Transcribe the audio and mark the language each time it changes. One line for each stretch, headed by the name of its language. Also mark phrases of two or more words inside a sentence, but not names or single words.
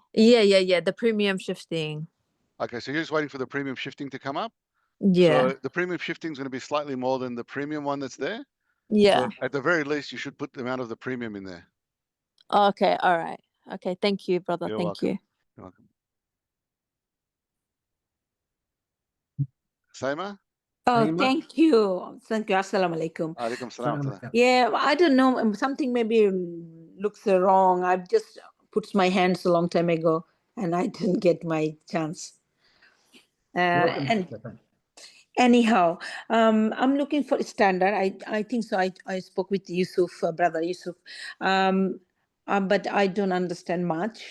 English: Yeah, the premium shifting. Okay, so you're just waiting for the premium shifting to come up? Yeah. So the premium shifting is going to be slightly more than the premium one that's there. Yeah. So at the very least, you should put the amount of the premium in there. Okay, all right. Okay, thank you, brother. You're Thank welcome. you. You're welcome. Saima? Oh, Saima? thank you. Thank you.
Arabic: السلام عليكم. عليكم السلام ورحمة الله.
English: Yeah, I don't know. Something maybe looks wrong. I've just put my hands a long time ago and I didn't get my chance. Welcome. And Thank you. anyhow, I'm looking for standard. I think so. I spoke with Yusuf, brother Yusuf, but I don't understand much.